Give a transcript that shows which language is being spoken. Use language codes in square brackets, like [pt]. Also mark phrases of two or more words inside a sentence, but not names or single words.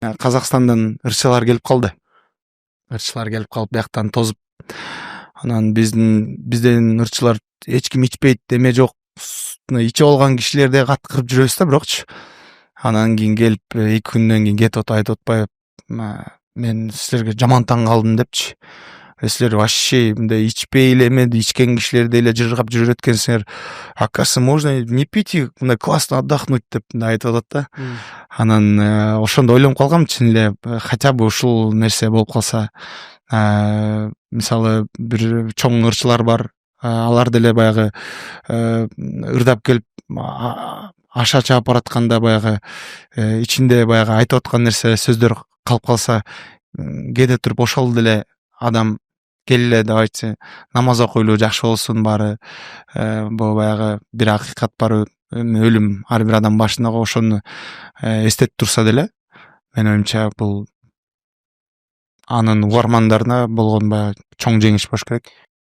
[ky] Казакстандан ырчылар келип калды. Ырчылар келип калып бияктан тозуп, анан бизден ырчылар эч ким ичпейт, эме жок, ичип алган кишилерди каткырып жүрөбүз да бирокчу. Анан кийин келип 2 күндөн кийин кетип айтып атпайбы, мен силерге жаман таң калдым депчи. Силер вообще мындай ичпей эле эме ичкен кишилерди эле жыргап жүрөт экенсиңер. [ru] Оказывается, можно не пить и мындай классно отдохнуть [ky] деп айтып атат да. Анан ошондо ойлонуп калгам, чын эле [ru] хотя бы [ky] ушул нерсе болуп калса, мисалы бир чоң ырчылар бар, алар деле баягы ырдап келип аша чаап баратканда баягы ичинде баягы айтып аткан нерсе сөздөр калып калса, кээде туруп ошол деле адам келе деп айтса, намаз окуйлу, жакшы болсун баары, бул баягы бир акыйкат бар, өлүм ар бир адам башында, ошону эстетип турса деле, менин оюмча бул анын угармандарына болгон баягы чоң жеңиш болуш керек.